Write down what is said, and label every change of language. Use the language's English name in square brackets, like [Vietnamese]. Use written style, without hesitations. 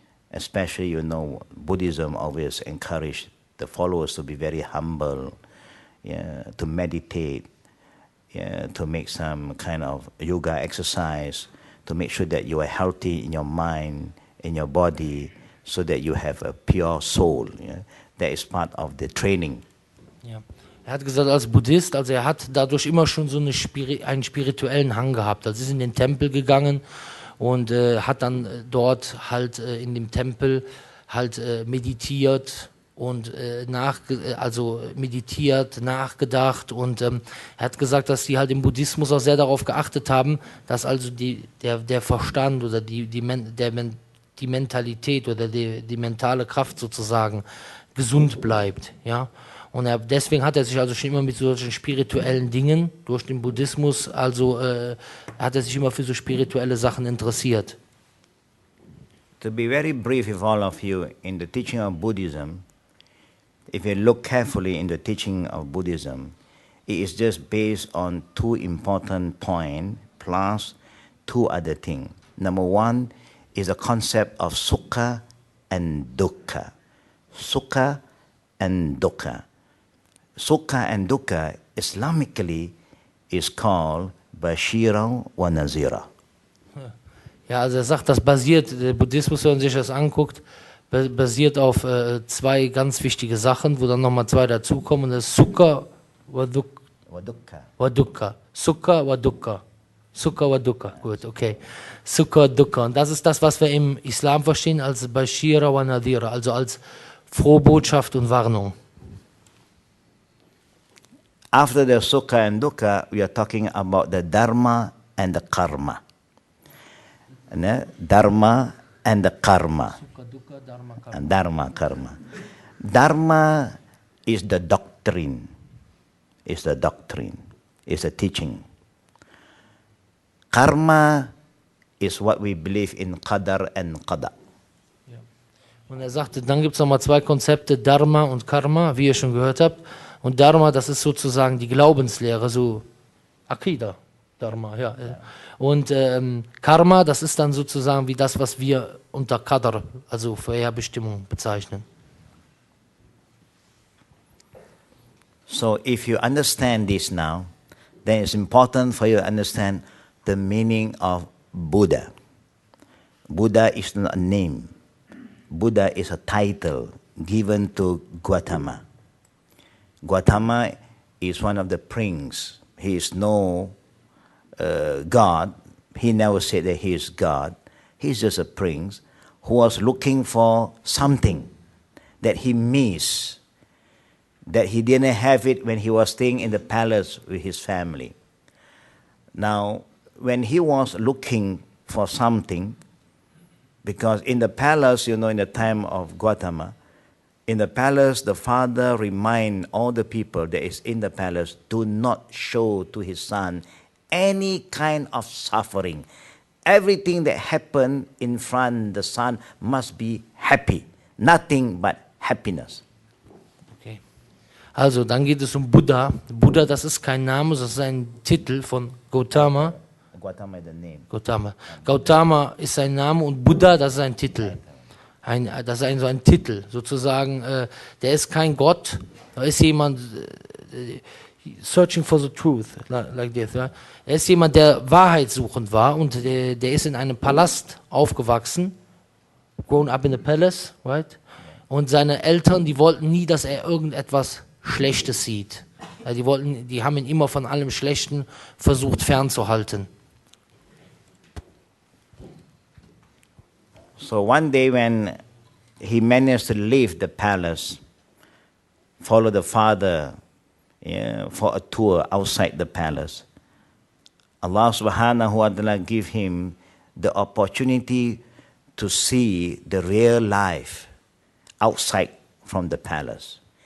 [English] Especially, Buddhism always encouraged the followers to be very humble, yeah, to meditate, yeah, to make some kind of yoga exercise, to make sure that you are healthy in your mind, in your body, so that you have a pure soul. Yeah? That is part of the training. [German] Ja. Er hat gesagt, als Buddhist, also er hat dadurch immer schon so einen spirituellen Hang gehabt. Also ist in den Tempel gegangen und hat dann dort halt in dem Tempel halt meditiert und nachgedacht, und er hat gesagt, dass die halt im Buddhismus auch sehr darauf geachtet haben, dass also der Verstand oder die Mentalität oder die mentale Kraft sozusagen gesund bleibt, ja. Und deswegen hat er sich also schon immer mit solchen spirituellen Dingen durch den Buddhismus, also hat er sich immer für so spirituelle Sachen interessiert. [English] To be very brief with all of you, in the teaching of Buddhism, if you look carefully in the teaching of Buddhism, it is just based on two important points plus two other things. Number one is the concept of sukha and dukkha. Sukha and dukkha. Sukha and dukkha, Islamically, is called Bashira wa Nazira. [German] Ja, also er sagt, das basiert, der Buddhismus, wenn man sich das anguckt, basiert auf zwei ganz wichtige Sachen, wo dann nochmal zwei dazukommen. Das ist Sukha wa Dukkha. Sukha wa Dukkha. Sukha wa Dukkha, gut, okay. Sukha, Dukkha. Und das ist das, was wir im Islam verstehen als Bashira wa Nadhira, also als Frohbotschaft und Warnung. [English] After the Sukha and Dukkha, we are talking about the Dharma and the Karma. Dharma and the Karma. Sukha, Dukkha, Dharma, Karma. Dharma, Karma. Dharma is the doctrine. Is the doctrine. Is the teaching. Karma is what we believe in Qadar and Qada. [German] Ja. Und er sagte, dann gibt es nochmal zwei Konzepte, Dharma und Karma, wie ihr schon gehört habt. Und Dharma, das ist sozusagen die Glaubenslehre, so Akida, Dharma, ja. Und Karma, das ist dann sozusagen wie das, was wir unter Qadar, also Vorherbestimmung, bezeichnen. [English] So if you understand this now, then it's important for you to understand the meaning of Buddha. Buddha is not a name. Buddha is a title given to Gautama. Gautama is one of the princes. He is no God. He never said that he is God. He's just a prince who was looking for something that he missed, that he didn't have it when he was staying in the palace with his family. Now, when he was looking for something, because in the palace, in the time of Gautama, in the palace, the father remind all the people that is in the palace, do not show to his son any kind of suffering. Everything that happened in front, the son must be happy. Nothing but happiness. Okay. [German] Also, dann geht es um Buddha. Buddha, das ist kein Name, das ist ein Titel von Gautama. [English] Gautama is the name. [German] Gautama ist sein Name und Buddha, das ist ein Titel. Das ist so ein Titel, sozusagen. Der ist kein Gott, da ist jemand, [English] searching for the truth, like this. [German] Ja? Er ist jemand, der wahrheitssuchend war und der ist in einem Palast aufgewachsen, [English] grown up in a palace, right? [German] Und seine Eltern, die wollten nie, dass er irgendetwas Schlechtes sieht. Die haben ihn immer von allem Schlechten versucht fernzuhalten. [English] So one day when he managed to leave the palace, follow the father for a tour outside the palace, Allah subhanahu wa ta'ala gave him the opportunity to see the real life outside from the palace.